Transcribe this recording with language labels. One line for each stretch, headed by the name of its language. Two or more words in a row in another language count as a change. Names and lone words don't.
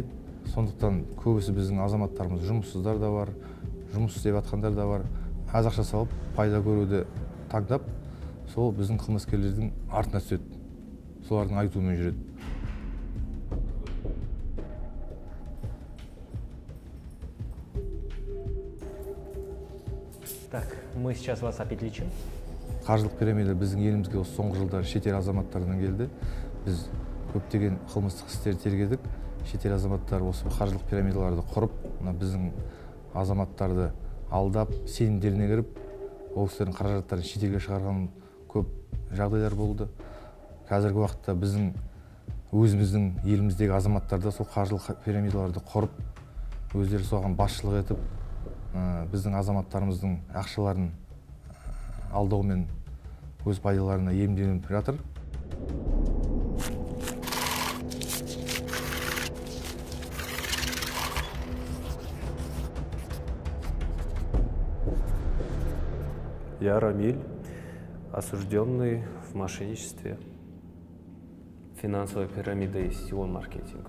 Kazakh: Сондықтан көбісі біздің азаматтарымыз жұмыссыздар да бар, жұмыс істеп жатқандар да бар. Аз ақша салып, пайда көруді таңдап, сол біздің қылмыскерлердің артына түседі. Солардың айтуымен жүреді.
Russian: Так, мы сейчас вас опять лечим.
Kazakh: Қаржылық пирамида біздің елімізге осы соңғы жылдары шетел азаматтарынан келді. Біз көптеген қылмыстық істер тергедік. Шетел азаматтары осы қаржылық пирамидаларды құрып, біздің азаматтарды алдап, сенімдеріне кіріп, ол кісілердің қаражаттарын шетелге шығарған көп жағдайлар болды. Қазіргі уақытта біздің өзіміздің еліміздегі азаматтарды сол қаржылық пирамидаларды құрып, өздері соған басшылық етіп, біздің азаматтарымыздың ақшаларын алдаумен өз пайдаларына иемденіп жатыр.
Russian: Я Рамиль, осужденный в мошенничестве, финансовая пирамида и сетевой маркетинг.